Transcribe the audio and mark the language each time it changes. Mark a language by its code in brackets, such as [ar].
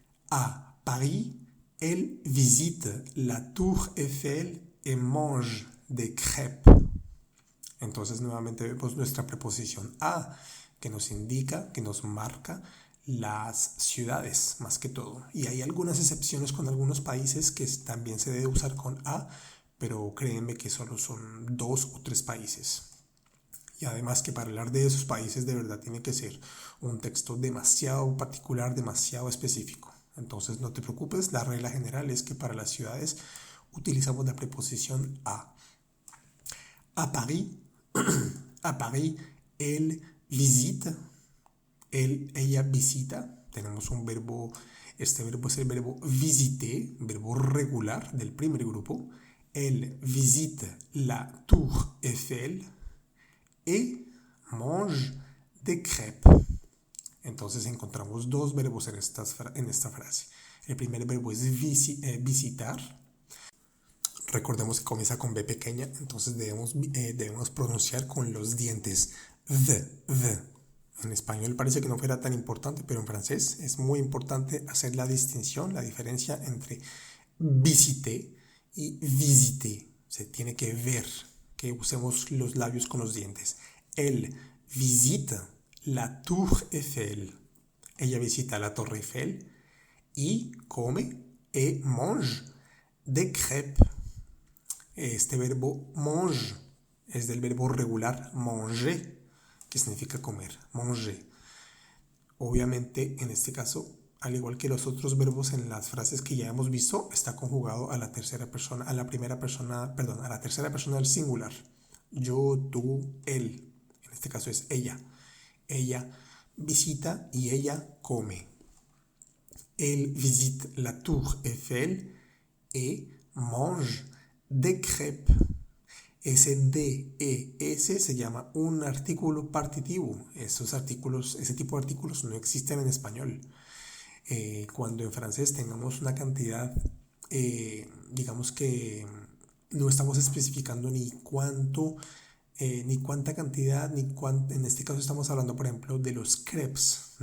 [fr] À Paris, elle visite la Tour Eiffel et mange des crêpes. [es] Entonces nuevamente vemos nuestra preposición a, que nos indica, que nos marca las ciudades más que todo. Y hay algunas excepciones con algunos países que también se debe usar con a, pero créanme que solo son 2 o 3 países. Y además que para hablar de esos países de verdad tiene que ser un texto demasiado particular, demasiado específico. Entonces no te preocupes, la regla general es que para las ciudades utilizamos la preposición a. [fr] À Paris, à Paris, elle visite, [es] ella visita. Tenemos un verbo, este verbo es el verbo visiter, verbo regular del primer grupo. [fr] Elle visite la Tour Eiffel et mange des crêpes. [es] Entonces encontramos dos verbos en esta frase. El primer verbo es visitar. Recordemos que comienza con B pequeña, entonces debemos pronunciar con los dientes. V. En español parece que no fuera tan importante, pero en francés es muy importante hacer la distinción, la diferencia entre visiter y visiter. Se tiene que ver, que usemos los labios con los dientes. [fr] Elle visite la Tour Eiffel. [es] Ella visita la Torre Eiffel y come [fr] et mange des crêpes. [es] Este verbo mange es del verbo regular manger, que significa comer, manger. Obviamente, en este caso, al igual que los otros verbos en las frases que ya hemos visto, está conjugado a la tercera persona, a la tercera persona del singular. Yo, tú, él. En este caso es ella. Ella visita y ella come. [fr] Elle visite la Tour Eiffel et mange des crêpes. [es] Ese D, E, S se llama un artículo partitivo. Ese tipo de artículos no existen en español. Cuando en francés tengamos una cantidad, digamos que no estamos especificando ni cuánta cantidad, en este caso estamos hablando, por ejemplo, de los crepes.